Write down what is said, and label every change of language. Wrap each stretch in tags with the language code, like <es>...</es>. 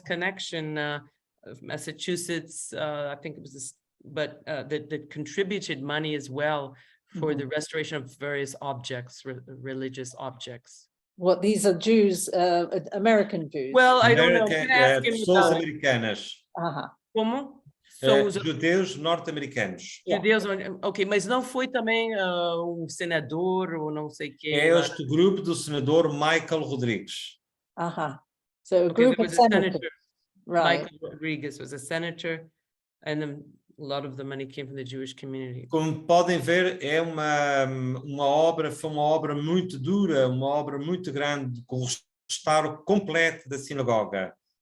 <en>connection of Massachusetts. I think it was this, but that contributed money as well for the restoration of various objects, religious objects. What, these are Jews, American Jews? Well, I don't know.</en> <pt>Pessoas americanas. Como? São os judeus norte-americanos. judeus, ok, mas não foi também senador ou não sei quem? É este grupo do senador Michael Rodrigues.</pt> <en>So a group of senators. Right. Michael Rodrigues was a senator, and then a lot of the money came from the Jewish community.</en> <pt>Como podem ver, é foi uma obra muito dura, uma obra muito grande, com o restauro completo da sinagoga.</pt>